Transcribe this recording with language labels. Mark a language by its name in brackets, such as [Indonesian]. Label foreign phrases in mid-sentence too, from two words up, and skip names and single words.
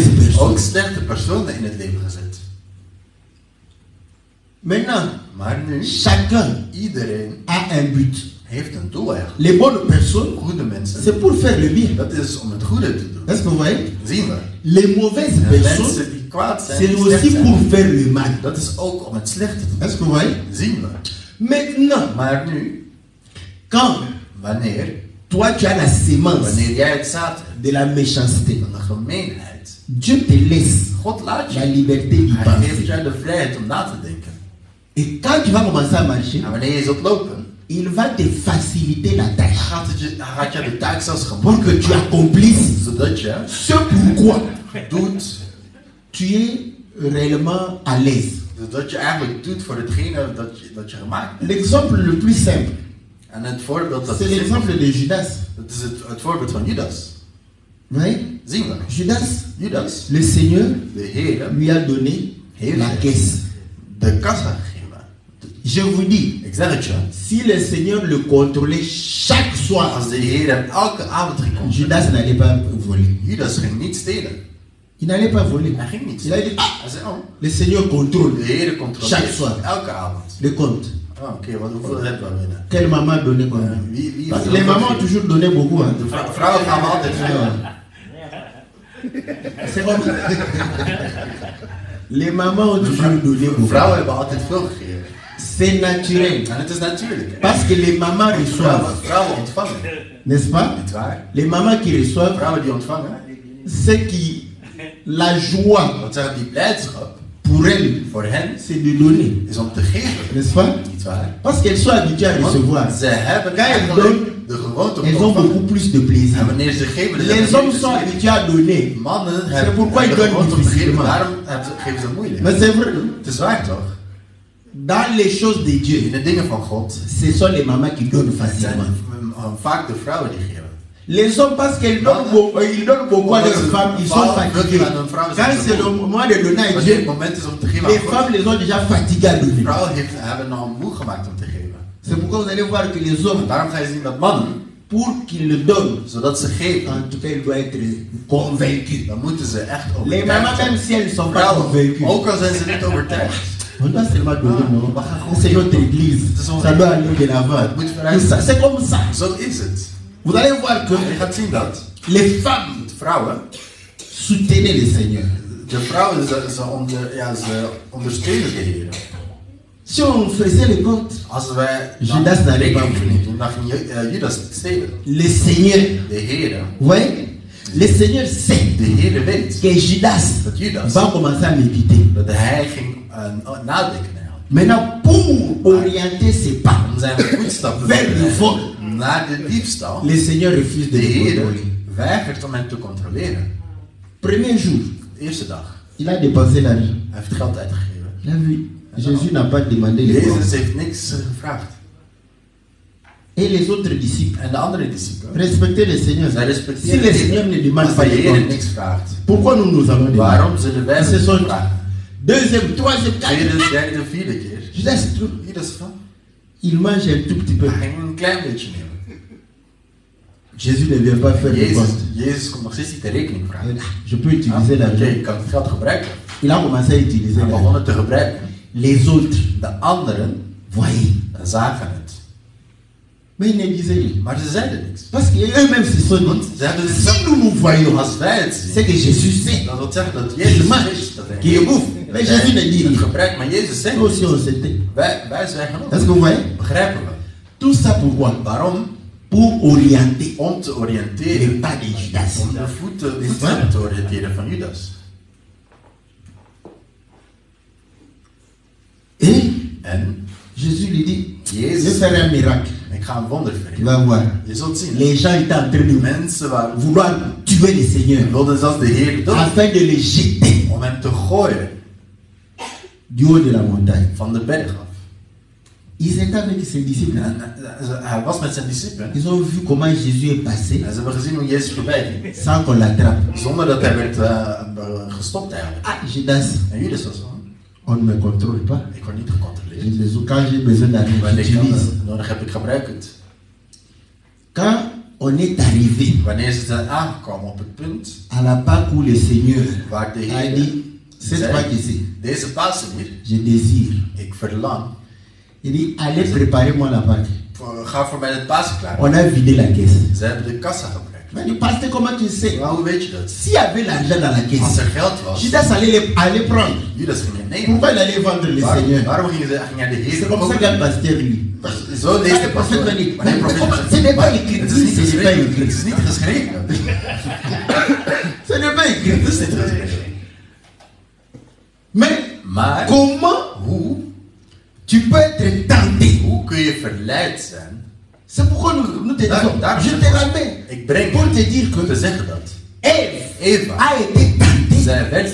[Dutch] ook [French] personnes. [Dutch] slechte personen in het leven gezet. [French] Maintenant, [Dutch] Maar nu, [French] chacun [Dutch] iedereen [French] a un but. [Dutch] heeft een doel eigenlijk. [French] Les bonnes personnes, [Dutch] Goede mensen, [French] c'est pour faire le bien. [Dutch] dat is om het goede te doen. [French] Est-ce que vous voyez? [Dutch] Zien we. [French] Les mauvaises [Dutch] En [French] personnes, [Dutch] mensen die kwaad zijn, [French] c'est [Dutch] die slecht [French] aussi pour [Dutch] zijn, [French] faire le mal. [Dutch] dat is ook om het slechte te doen. [French] Est-ce que vous voyez? [Dutch] Zien we. [French] Maintenant, [Dutch] Maar nu, [French] quand [Dutch] wanneer [French] toi tu as la sémence [Dutch] wanneer jij het zaad hebt [French] de la méchanceté, [Dutch] van de gemeenheid, [French] Dieu te laisse [Dutch] God laat [French] la [Dutch] je. [French] liberté d'y [Dutch] Hij geeft [French] penser. [Dutch] jou de vrijheid om na te denken. [French] Et quand tu vas commencer à marcher, [Dutch] En wanneer je zult lopen, [French] il va te faciliter la tâche [Dutch] gaat je de taak zelfs [French] pour [Dutch] gemakkelijk [French] que tu [Dutch] maken, [French] accomplisses [Dutch] zodat je [French] ce pourquoi [Dutch] doet, [French] tu es réellement à l'aise. [Dutch] zodat je eigenlijk doet voor hetgene dat je gemaakt hebt. [French] L'exemple le plus simple, [Dutch] En het voorbeeld dat [French] c'est [Dutch] is, [French] l'exemple de Judas. [Dutch] dat is het voorbeeld van Judas. [French] Vous voyez? [Dutch] Zien we. [French] Judas, [Dutch] Judas, [French] le Seigneur [Dutch] de Heer, [French] lui a donné la caisse. [Dutch] de kassa gegeven. [French] Je vous dis, [Dutch] Ik zeg het je, [French] si le Seigneur le contrôlait chaque soir, [Dutch] als de Heer hem elke avond ging controleren, [French] Judas n'allait pas voler. [Dutch] Judas ging niet stelen. [French] Il n'allait pas voler. [Dutch] Hij ging niet [French] Il a [Dutch] stelen. [French] dit, ah, [Dutch] Hij zei, [French] oh, le Seigneur contrôle [Dutch] de Heer [French] chaque [Dutch] controleert [French] soir [Dutch] elke avond. [French] le compte. [Dutch] Oh, oké, hoeveel hebben we binnen? [French] Quelle maman a donné combien? [Dutch] Wie [French] Parce que les mamans ont toujours donné beaucoup. Hein. [Dutch] De vrouwen gaan we altijd veel. [French] C'est comme les mamans ont toujours donné beaucoup. [Dutch] Vrouwen hebben altijd veel gegeven. [French] C'est naturel. [Dutch] En het is natuurlijk. [French] Parce que les mamans reçoivent, [Dutch] Vrouwen ontvangen. [French] n'est-ce pas? [Dutch] Niet waar? [French] Les mamans qui reçoivent, [Dutch] Vrouwen die ontvangen. [French] c'est qui la joie [Dutch] Wat zeggen die blijdschap [French] pour elles, [Dutch] voor hen [French] c'est de donner, [Dutch] is om te geven. [French] n'est-ce pas? [Dutch] Niet waar? [French] Parce qu'elles sont habituées à recevoir. [Dutch] Want ze hebben [French] Quand elles [Dutch] eigenlijk [French] donnent, [Dutch] de gewoonte om [French] elles [Dutch] te [French] ont [Dutch] ontvangen. [French] beaucoup plus de plaisir. [Dutch] En wanneer ze geven, dan [French] Les [Dutch] hebben [French] hommes [Dutch] ze [French] sont [Dutch] plezier. [French] habitués à donner. [Dutch] Mannen [French] C'est [Dutch] hebben [French] pourquoi ils [Dutch] de [French] donnent [Dutch] gewoonte om te geven, [French] difficilement. [Dutch] daarom geven ze moeilijk. [French] Mais c'est vrai, non? [Dutch] Het is waar toch? [French] Dans les choses de [Dutch] In [French] Dieu, [Dutch] de dingen van God [French] ce sont les mamans qui donnent [Dutch] zijn [French] facilement. [Dutch] vaak de vrouwen die geven. [French] Les hommes, parce qu'ils donnent beaucoup à leurs femmes, ils sont fatigués. Quand c'est le moment de donner à [Dutch] Wanneer het [French] Dieu, [Dutch] moment is om te geven [French] les [Dutch] aan God, [French] femmes les ont déjà fatiguées à donner. [Dutch] vrouwen hebben al moe gemaakt om te geven. [French] C'est pourquoi vous allez voir que les hommes, [Dutch] Daarom ga je zien dat mannen, [French] pour qu'ils le donnent, [Dutch] zodat ze geven, [French] en tout cas, ils doivent être convaincus. [Dutch] dan moeten ze echt [French] Les mamans, [Dutch] overtuigd [French] même [Dutch] zijn. [French] si elles ne sont pas [Dutch] Vrouwen, [French] convaincues, [Dutch] ook al zijn ze niet overtuigd. [French] on doit seulement donner, non? C'est notre église. Ça doit aller de l'avant. C'est comme ça. [Dutch] Zo is het. [French] Vous allez voir que [Dutch] Je gaat zien dat [French] les femmes [Dutch] de vrouwen, [French] soutenaient le Seigneur. [Dutch] ze ondersteunen de Heer. [French] Si on faisait le compte, [Dutch] Als wij [French] Judas n'allait pas [Dutch] rekening doen, dan ging Judas stelen. [French] le Seigneur, [Dutch] De Heer, [French] vous voyez, le Seigneur sait [Dutch] de Heer weet [French] que Judas [Dutch] dat Judas, [French] va commencer à méditer. [Dutch] dat hij ging nadenken. [French] Maintenant, pour orienter ses pas [Dutch] Om zijn voetstappen [French] vers le vol, [Dutch] naar de diefstal, [French] le Seigneur refuse de [Dutch] de [French] le [Dutch] Heer [French] contrôler. [Dutch] weigert om hem te controleren. [French] Premier jour, [Dutch] De eerste dag. [French] il a dépensé l'argent. [Dutch] Hij heeft geld uitgegeven. [French] Il a vu, Jésus n'a pas demandé les [Dutch] Jezus [French] comptes. [Dutch] heeft niks gevraagd. [French] Et les autres disciples, [Dutch] En de andere discipelen, [French] respectez le Seigneur. [Dutch] zij [French] Si [Dutch] respecteren [French] le [Dutch] de [French] Seigneur [Dutch] Heer. [French] ne demande [Dutch] Als [French] pas [Dutch] de [French] les [Dutch] Heer [French] comptes, [Dutch] niks vraagt, [French] pourquoi nous nous allons demander? [Dutch] waarom zullen wij [French] Ce [Dutch] hem [French] sont [Dutch] vragen? [French] deuxième, troisième, quatrième. [Dutch] Tweede, derde, vierde keer. [French] Judas, [Dutch] Judas van, [French] il mange un tout petit peu. [Dutch] hij ging een klein beetje nemen. [French] Jésus ne vient pas faire le compte. [Dutch] Jezus komt nog steeds niet de rekening vragen. [French] Je peux utiliser [Dutch] Oké, [French] l'argent. [Dutch] je kan het geld gebruiken. [French] Il a commencé à utiliser [Dutch] Hij [French] l'argent. [Dutch] begon het te gebruiken. [French] Les autres [Dutch] De anderen [French] voyaient. [Dutch] zagen het. [French] Mais ils ne disaient rien. [Dutch] Maar ze zeiden niks. [French] Parce qu'eux-mêmes se sont [Dutch] Want [French] dit, [Dutch] ze hebben dus [French] si nous nous voyons, [Dutch] als wij het [French] c'est [Dutch] zien, [French] que Jésus sait [Dutch] dat wil zeggen dat [French] qu'il [Dutch] Jezus [French] mange, [Dutch] wist dat hij [French] qu'il bouffe. Mais Jésus ne dit [Dutch] het [French] rien. [Dutch] gebruikt, maar Jezus zegt [French] Nous aussi on s'était. [Dutch] wij zwijgen ook. [French] Est-ce que vous voyez? [Dutch] Begrijpen we. [French] Tout ça pourquoi? [Dutch] Waarom? [French] Pour orienter [Dutch] Om te [French] les [Dutch] oriënteren. [French] pas de Judas. [Dutch] Om de voeten te oriënteren van Judas. [French] Et [Dutch] En [French] Jésus lui dit, je vais [Dutch] Jezus, [French] faire un miracle. [Dutch] ik ga een wonder [French] Tu [Dutch] verrichten. [French] vas voir. [Dutch] Je zult zien. [French] Les gens étaient en train de [Dutch] Mensen waren [French] vouloir tuer le Seigneur [Dutch] wilden zelfs de Heer dood [French] afin de le jeter [Dutch] om hem te gooien [French] du haut de la montagne. [Dutch] van de berg af. [French] Ils étaient avec ses disciples. [Dutch] En hij was met zijn discipelen. [French] Ils ont vu comment Jésus est passé [Dutch] En ze hebben gezien hoe Jezus voorbij ging. [French] sans qu'on l'attrape. [Dutch] Zonder dat hij werd gestopt eigenlijk. [French] Ah, Judas, [Dutch] En Judas was van, [French] on ne me contrôle pas. [Dutch] ik word niet gecontroleerd. [French] Quand j'ai besoin d'argent, [Dutch] Wanneer ik [French] j'utilise. [Dutch] nodig heb, ik gebruik het. [French] Quand on est arrivé [Dutch] Wanneer ze zijn aangekomen op het punt [French] à la Pâque où le Seigneur [Dutch] waar de [French] a [Dutch] Heer [French] dit, cette [Dutch] zei, [French] Pâque ici, [Dutch] deze Pasen hier, [French] je désire. [Dutch] ik verlang, [French] Il dit, allez préparer-moi la Pâque. [Dutch] ga voor mij het Pasen klaar. [French] On a vidé la caisse. [Dutch] Ze hebben de kassa gebruikt. [French] Mais il dit, pasteur, comment tu sais? [Dutch] Maar hoe weet je dat? [French] S'il y avait l'argent dans la [Dutch] Als [French] caisse, [Dutch] er geld was, [French] Judas allait prendre. [Dutch] Judas ging het nemen. [French] Pourquoi il allait vendre le Seigneur? [Dutch] Waarom ging hij de Heer [French] C'est comme ça [Dutch] verkopen? [French] qu'un pasteur lui. [Dutch] Zo leest de [French] Le prophète [Dutch] pastoor. [French] va dire, [Dutch] Wanneer de profeet [French] ce n'est pas [Dutch] zegt, [French] écrit. [Dutch] het is niet [French] Ce n'est pas [Dutch] geschreven. [French] écrit. [Dutch] Het is niet geschreven. [French] Ce n'est pas écrit. [Dutch] Het is niet geschreven. [French] Mais [Dutch] Maar [French] comment [Dutch] hoe [French] tu peux être tenté? [Dutch] kun je verleid zijn? [French] C'est pourquoi nous te disons, [Dutch] Daar- [French] je te ramène [Dutch] Ik breng [French] pour te [Dutch] je [French] dire [Dutch] om te [French] que [Dutch] zeggen dat [French] Ève [Dutch] Eva, [French] a été tentée [Dutch] zij werd